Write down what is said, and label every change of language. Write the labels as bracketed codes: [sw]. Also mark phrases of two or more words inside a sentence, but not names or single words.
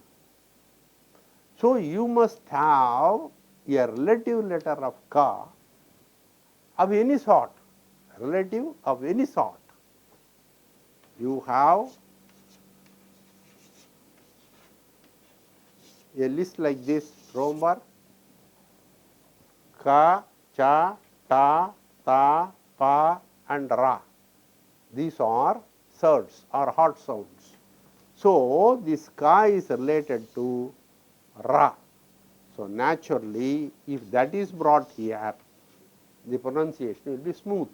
[en] So you must have a relative letter of ka of any sort, relative of any sort. You have a list like this: Rombar, ka, cha, ta, ta, pa and ra. These are surds or hot sounds. So this ka is related to ra. So naturally, if that is brought here, the pronunciation will be smooth.